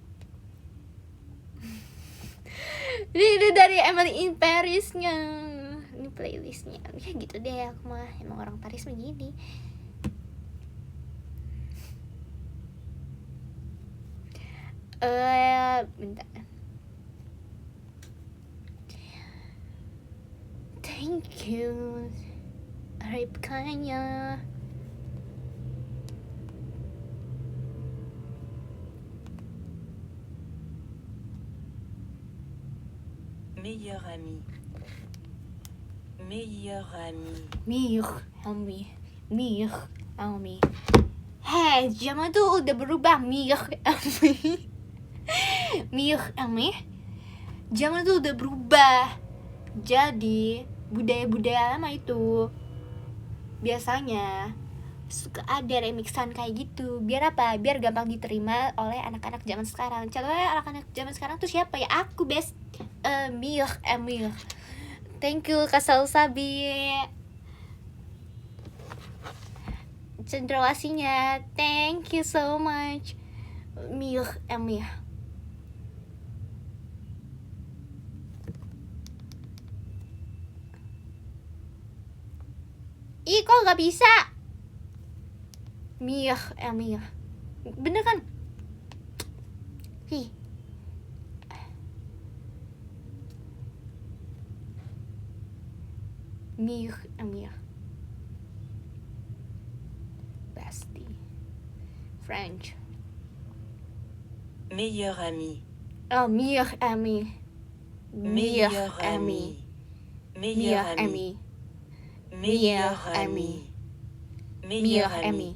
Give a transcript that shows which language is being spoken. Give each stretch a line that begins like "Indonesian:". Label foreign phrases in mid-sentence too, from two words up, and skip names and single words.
Indonesian: Ini dari Emily in Paris-nya. Ini playlistnya. Ya gitu deh, aku mah emang orang Paris begini. Bentar.
English: Thank you,
Indonesian: Ripkanya.
French: Meilleur ami. Meilleur ami. Meilleur ami.
Indonesian: Hei, zaman tuh udah berubah.
French: Meilleur ami.
Indonesian: Zaman tuh udah berubah. Jadi budaya-budaya lama itu biasanya suka ada remixan kayak gitu. Biar apa? Biar gampang diterima oleh anak-anak zaman sekarang. Contohnya anak-anak zaman sekarang tuh siapa ya?
English: Aku best Emil. Thank you Kasal Sabi.
Indonesian: Cendrawasinya.
English: Thank you so much.
Indonesian: Emil. Ih, kok gak bisa? Emil. Bener kan? Ih. Emil. Basti. French.
French: Meilleur ami. Oh, meilleur ami. Meilleur ami. Meilleur ami. Meilleur ami. Meilleur ami.